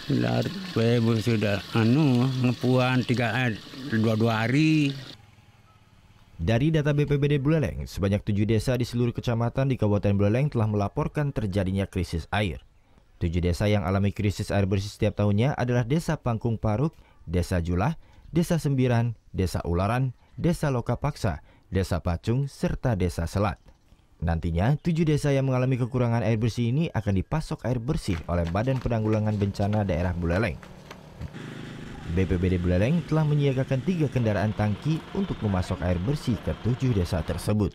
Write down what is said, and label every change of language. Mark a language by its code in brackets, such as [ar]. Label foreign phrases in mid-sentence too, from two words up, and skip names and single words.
[id] Sudah ngepuan 2 hari. Dari data BPBD Buleleng, sebanyak 7 desa di seluruh kecamatan di Kabupaten Buleleng telah melaporkan terjadinya krisis air. 7 desa yang alami krisis air bersih setiap tahunnya adalah Desa Pangkung Paruk, Desa Julah, Desa Sembiran, Desa Ularan, Desa Lokapaksa, Desa Pacung, serta Desa Selat. Nantinya, 7 desa yang mengalami kekurangan air bersih ini akan dipasok air bersih oleh Badan Penanggulangan Bencana Daerah Buleleng. BPBD Buleleng telah menyiagakan 3 kendaraan tangki untuk memasok air bersih ke 7 desa tersebut.